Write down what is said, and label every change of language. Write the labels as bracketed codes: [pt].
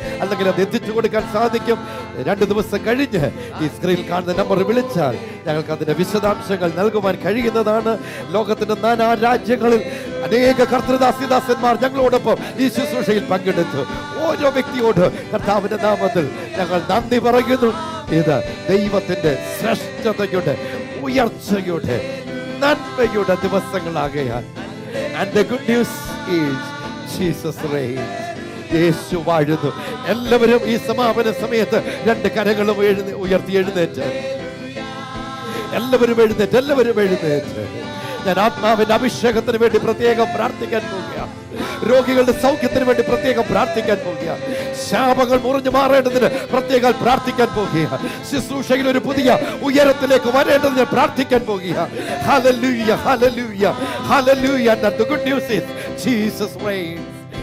[ml] അല്ലെങ്കിൽ അത് എത്തിച്ചു കൊടുക്കാൻ സാധിക്കും. 2 ദിവസം കഴിഞ്ഞ് ഈ സ്ക്രീനിൽ കാണുന്ന നമ്പർ വിളിച്ചാൽ ഞങ്ങൾക്ക് അതിന്റെ വിശദാംശങ്ങൾ നൽകുവാൻ കഴിയുന്നതാണ്. ലോകത്തിന്റെ നാനാ രാജ്യങ്ങളിൽ അനേക കർത്തൃദാസിദാസന്മാർ ഞങ്ങളോടൊപ്പം ഈ ശുശ്രൂഷയിൽ പങ്കെടുത്തു. ഓരോ വ്യക്തിയോട് കർത്താവിന്റെ നാമത്തിൽ ഞങ്ങൾ നന്ദി പറയുന്നു. ഇത് ദൈവത്തിന്റെ ശ്രേഷ്ഠതയുടെ, ഉയർച്ചയുടെ, നന്മയുടെ ദിവസങ്ങളാകയാൽ. [en] And the good news is Jesus reigns. [ml] യേശു വാഴുന്നു. എല്ലാവരും ഈ സമാപന സമയത്ത് രണ്ട് കരങ്ങളും ഉയർത്തി എഴുന്നേറ്റ്, എല്ലാവരും എഴുന്നേറ്റ്. ഞാൻ ആത്മാവിന്റെ അഭിഷേകത്തിന് വേണ്ടി പ്രത്യേകം പ്രാർത്ഥിക്കാൻ പോകുകയാണ്. രോഗികളുടെ സൗഖ്യത്തിന് വേണ്ടി പ്രത്യേകം പ്രാർത്ഥിക്കാൻ പോകുകയാണ്. ശാപങ്ങൾ മുറിഞ്ഞു മാറേണ്ടതിന് പ്രത്യേകം പ്രാർത്ഥിക്കാൻ പോകുകയാണ്. ശുശ്രൂഷയിൽ ഒരു പുതിയ ഉയരത്തിലേക്ക് വരേണ്ടതിന് പ്രാർത്ഥിക്കാൻ പോകുകയാണ്. [en] Hallelujah, hallelujah, hallelujah. And the good news is Jesus reigns.